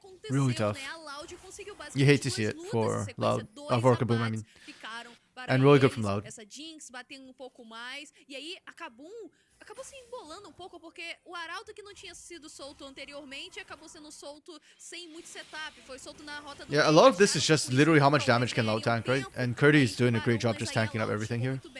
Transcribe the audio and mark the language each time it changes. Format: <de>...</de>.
<en>Really tough. You hate to see it for Loud, for KBM, I mean. And really good from Loud.</en> <pt>Essa Jinx batendo um pouco mais. E aí, acabou se embolando um pouco, porque o Arauto que não tinha sido solto anteriormente acabou sendo solto sem muito setup. Foi solto na rota do</pt> <en>Yeah, a lot of this is just literally how much damage can Loud tank, right? And Curdy is doing a great job just tanking up everything here.</en>